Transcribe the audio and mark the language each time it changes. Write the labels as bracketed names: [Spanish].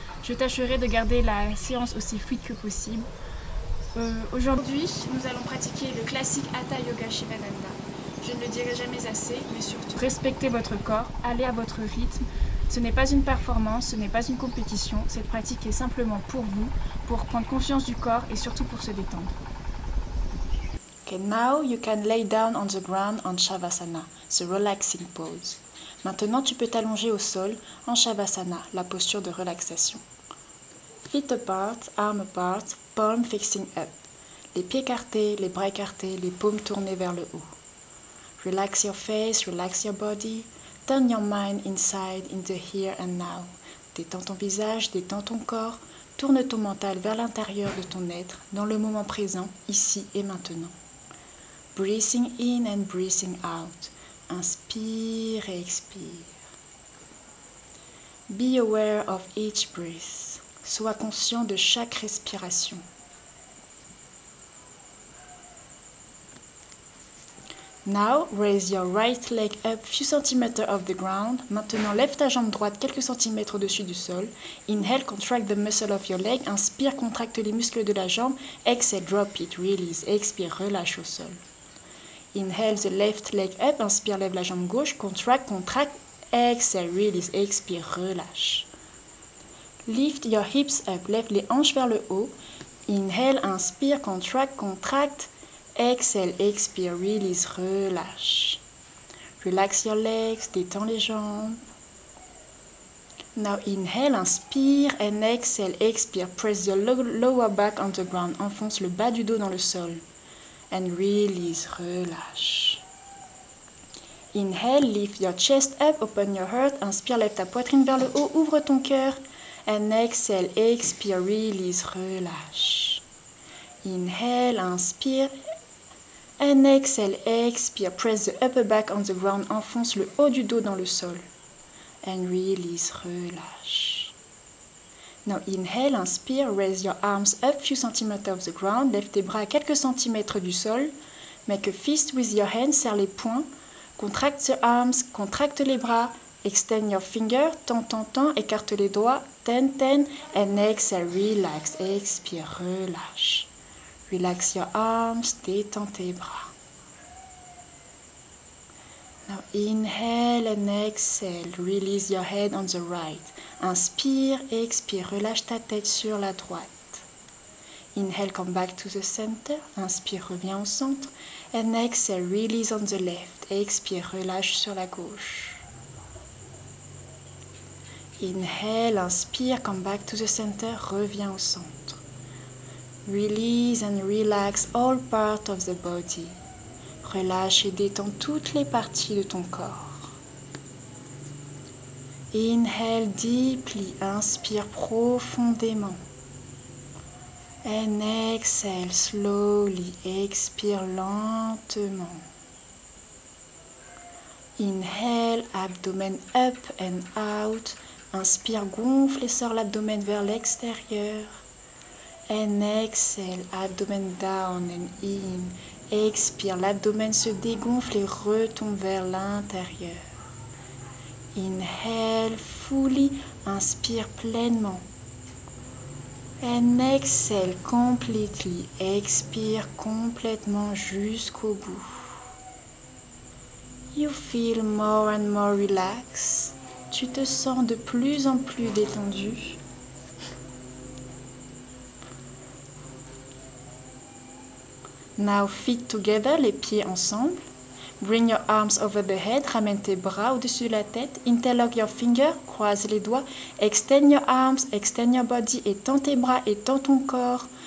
[French] Je tâcherai de garder la séance aussi fluide que possible. Aujourd'hui, nous allons pratiquer le classique Hatha Yoga Shivananda. Je ne le dirai jamais assez, mais surtout, respectez votre corps, allez à votre rythme. Ce n'est pas une performance, ce n'est pas une compétition. Cette pratique est simplement pour vous, pour prendre confiance du corps et surtout pour se détendre. [English] Okay, now you can lay down on the ground on Shavasana, the relaxing pose. [French] Maintenant, tu peux t'allonger au sol en Shavasana, la posture de relaxation. [English] Feet apart, arms apart, palm facing up. [French] Les pieds écartés, les bras écartés, les paumes tournées vers le haut. [English] Relax your face, relax your body. Turn your mind inside in the here and now. [French] Détends ton visage, détends ton corps. Tourne ton mental vers l'intérieur de ton être, dans le moment présent, ici et maintenant. [English] Breathing in and breathing out. [French] Inspire et expire. [English] Be aware of each breath. [French] Sois conscient de chaque respiration. [English] Now, raise your right leg up few centimeters off the ground. [French] Maintenant, lève ta jambe droite quelques centimètres au-dessus du sol. [English] Inhale, contract the muscle of your leg. [French] Inspire, contracte les muscles de la jambe. [English] Exhale, drop it, release. [French] Expire, relâche au sol. [English] Inhale the left leg up. [French] Inspire, lève la jambe gauche. [English] Contract, contracte. Exhale, release. [French] Expire, relâche. [English] Lift your hips up. [French] Lève les hanches vers le haut. Inhale, inspire, contract, contracte. [English] Exhale, expire, release, relâche. Relax your legs, [French] détends les jambes. [English] Now inhale, inspire, and exhale, expire. Press your lower back on the ground. [French] Enfonce le bas du dos dans le sol. [English] And release, [French] relâche. [English] Inhale, lift your chest up, open your heart. [French] Inspire, lève ta poitrine vers le haut, ouvre ton cœur. [English] And exhale, expire, release, relâche. Inhale, inspire. And exhale, expire, press the upper back on the ground, [French] enfonce le haut du dos dans le sol. [English] And release, relâche. Now inhale, inspire, raise your arms up few centimeters off the ground, [French] lève tes bras à quelques centimètres du sol. [English] Make a fist with your hands, [French] serre les poings. [English] Contract the arms, [French] contracte les bras. [English] Extend your finger, [French] tends, écarte les doigts. [English] Ten, and exhale, relax, [French] expire, relâche. [English] Relax your arms, [French] détends tes bras. [English] Now inhale and exhale, release your head on the right. [French] Inspire, expire, relâche ta tête sur la droite. [English] Inhale, come back to the center. [French] Inspire, reviens au centre. [English] And exhale, release on the left. [French] Expire, relâche sur la gauche. [English] Inhale, inspire, come back to the center, [French] reviens au centre. [English] Release and relax all parts of the body. [French] Relâche et détends toutes les parties de ton corps. [English] Inhale deeply, [French] inspire profondément. [English] And exhale slowly, [French] expire lentement. [English] Inhale, abdomen up and out. [French] Inspire, gonfle et sors l'abdomen vers l'extérieur. [English] And exhale, abdomen down and in. [French] Expire, l'abdomen se dégonfle et retombe vers l'intérieur. [English] Inhale fully, [French] inspire pleinement. [English] And exhale completely, [French] expire complètement jusqu'au bout. [English] You feel more and more relaxed. [French] Tu te sens de plus en plus détendu. [English] Now feet together, [French] les pieds ensemble. [English] Bring your arms over the head, [French] ramène tes bras au-dessus de la tête. [English] Interlock your fingers, croise les doigts. Extend your arms, extend your body, [French] étends tes bras, étends ton corps.